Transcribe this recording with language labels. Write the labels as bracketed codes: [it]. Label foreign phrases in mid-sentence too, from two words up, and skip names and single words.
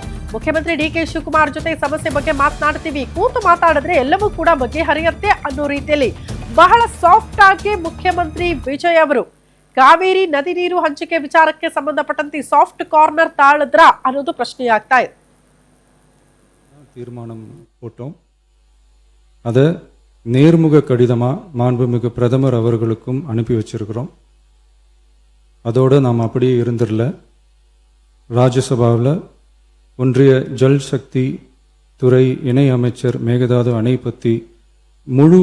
[kn] ಮುಖ್ಯಮಂತ್ರಿ ಡಿಕೆ ಶಿವಕುಮಾರ್ ಜೊತೆ ಸಮಸ್ಯೆ ಬಗ್ಗೆ ಮಾತನಾಡ್ತೀವಿ, ಕೂತು ಮಾತಾಡಿದ್ರೆ ಎಲ್ಲವೂ ಕೂಡ ಬಗೆಹರಿಯುತ್ತೆ ಅನ್ನೋ ರೀತಿಯಲ್ಲಿ ಬಹಳ ಸಾಫ್ಟ್ ಆಗಿ ಮುಖ್ಯಮಂತ್ರಿ ವಿಜಯ್ ಅವರು ಕಾವೇರಿ ನದಿ ನೀರು ಹಂಚಿಕೆ ವಿಚಾರಕ್ಕೆ ಸಂಬಂಧಪಟ್ಟಂತೆ [en] soft corner [kn] ತಾಳದ್ರ ಅನ್ನೋದು ಪ್ರಶ್ನೆಯಾಗ್ತಾ ಇದೆ. [ta] தீர்மானம் போட்டோம். அதை நேர்முக கடிதமாக மாண்புமிகு பிரதமர் அவர்களுக்கும் அனுப்பி வச்சிருக்கிறோம். அதோடு நாம் அப்படியே இருந்துடல. ராஜ்யசபாவில் ஒன்றிய ஜல் சக்தி துறை இணை அமைச்சர் மேகதாது அணை பற்றி முழு